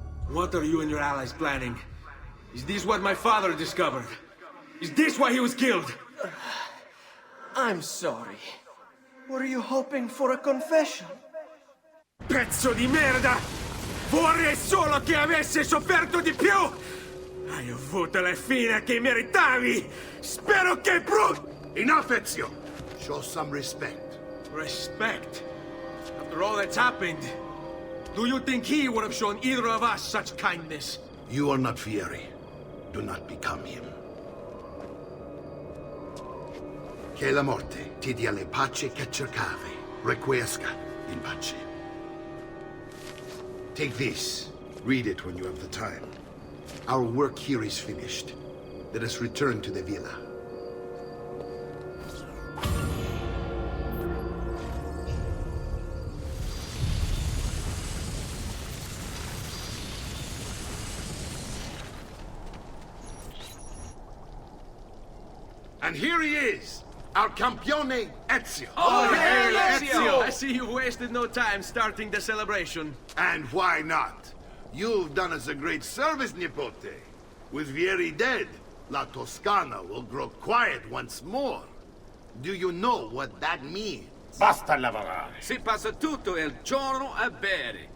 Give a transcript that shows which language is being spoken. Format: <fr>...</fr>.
<en>What are you and your allies planning? Is this what my father discovered? Is this why he was killed? I'm sorry. Were you hoping for a confession?</en> <it>Pezzo di merda! Vorrei solo che avessi sofferto di più! Hai avuto la fine che meritavi! Spero che</it> <en>Enough, Ezio! Show some respect. Respect? After all that's happened, do you think he would have shown either of us such kindness? You are not Fieri. Do not become him.</en> <it>Che la morte ti dia le pace che cercavi. Requiesca in pace.</it> <en>Take this. Read it when you have the time. Our work here is finished. Let us return to the villa. And here he is, our campione Ezio. Oh, hey, Ezio! I see you've wasted no time starting the celebration. And why not? You've done us a great service, Nipote. With Vieri dead, La Toscana will grow quiet once more. Do you know what that means?</en> <it>Basta lavorare. Si passa tutto il giorno a bere.</it>